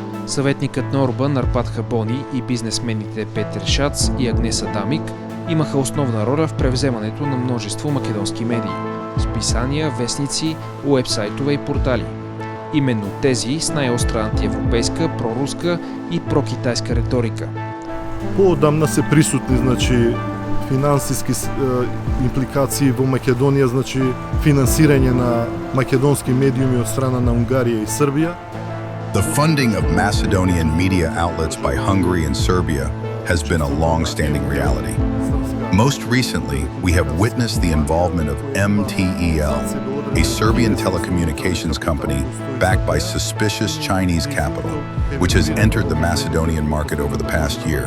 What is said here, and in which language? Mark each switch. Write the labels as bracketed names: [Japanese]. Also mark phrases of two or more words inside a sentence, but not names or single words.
[Bulgarian] Съветникът на Орбан Арпад Хабони и бизнесмените Петър Шац и Агнеса Дамик имаха основна роля в превземането на множество македонски медии – списания, вестници, уебсайтове и портали. Именно тези с най-остра антиевропейска, проруска и прокитайска риторика. [Macedonian] Поодамна се присутни, финансиски импликации во Македонија, финансирање на македонски медиуми од страна на Унгарија и Србија. [English] The funding of Macedonian media outlets by Hungary and Serbia has been a long-standing reality. Most recently, we have witnessed the involvement of MTEL, a Serbian telecommunications company backed by suspicious Chinese capital, which has entered the Macedonian market over the past year.